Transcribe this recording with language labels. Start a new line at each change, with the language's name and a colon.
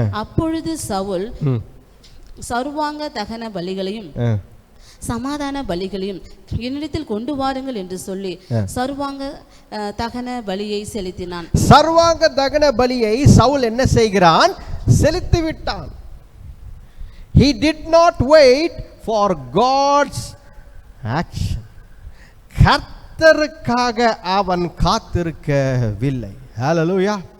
Tamil: அப்பொழுது சவுல் சர்வாங்க தகன பலிகளையும் சமாதான பலிகளையும் என்னிடத்தில் கொண்டு வாருங்கள் என்று சொல்லி சர்வாங்க தகன பலியை செலுத்தினான். சர்வாங்க தகன பலியை சவுல் என்ன செய்கிறான்? செலுத்தி விட்டான்.
English: He did not wait for God's action.
Tamil: கர்த்தருக்காக அவன் காத்திருக்கவில்லை. ஹல்லேலூயா.